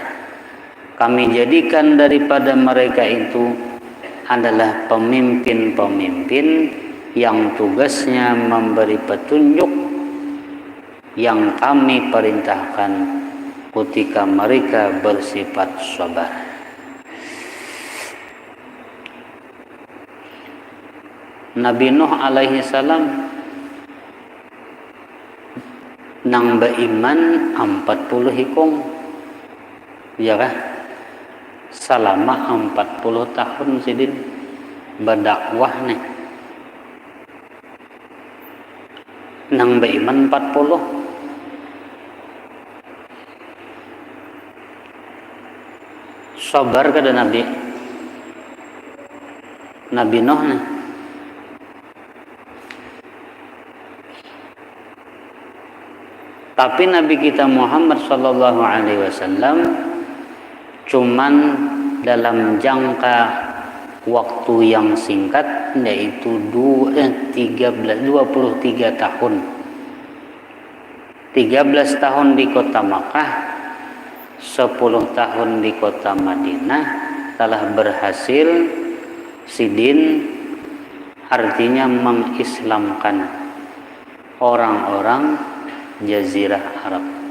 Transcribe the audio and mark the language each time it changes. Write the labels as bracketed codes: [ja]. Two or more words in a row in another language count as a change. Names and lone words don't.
[id] Kami jadikan daripada mereka itu adalah pemimpin-pemimpin yang tugasnya memberi petunjuk yang kami perintahkan ketika mereka bersifat sabar. [bjn] Nabi Nuh [ar] عليه السلام [bjn] nang beriman 40 hikung, ya kah? Selama 40 tahun sidin berdakwah nih. Nang beriman 40. Sabar kada Nabi Nuh nih. [id] Tapi Nabi kita Muhammad [ar] صلى الله عليه وسلم [id] cuman dalam jangka waktu yang singkat, yaitu 23 tahun. 13 tahun di kota Makkah, 10 tahun di kota Madinah telah berhasil sidin, artinya mengislamkan orang-orang Jazirah Arab.